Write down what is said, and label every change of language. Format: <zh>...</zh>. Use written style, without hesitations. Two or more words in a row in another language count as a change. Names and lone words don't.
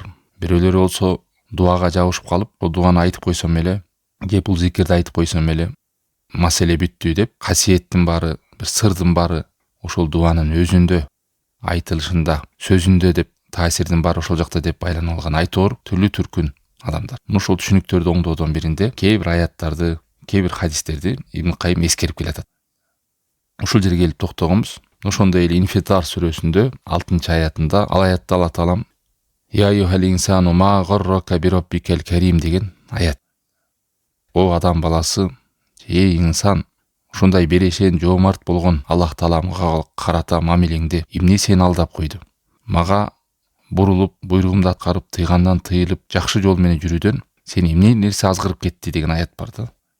<ky>Бирөөлөр болсо дуага жабышып калып, бул дуаны айтып койсом эле, же бул зикирди айтып койсом эле маселе бүттү деп, касиеттин баары, бир сырдын баары ошол дуанын өзүндө, айтылышында, сөзүндө деп, таасирдин баары ошол жакта деп байланып алган айтор түрлүү түркүн адамдар. Ошол түшүнүктөрдү оңдоодон биринде кээ бир аяттарды, кээ бир хадистерди Ибн Кайым эскерип келатат. Ушул жерге келип токтогонбуз. Ошондой эле Инфитар сүрөсүндө 6-аятында ал аятта Алла Таалам</ky> <ar>يا أيها الإنسان ما غرك بربك الكريم</ar> <ky>деген аят. О адам баласы, эй инсан, ушундай берешен жоомарт болгон Аллах Тааламга карата мамилеңди эмне сени алдап койду? Мага бурулуп, буйругумду аткарып, тыйгандан тыйылып, жакшы жол менен жүрүүдөн сени эмне нерсе азгырып кетти деген аят бар да.</ky>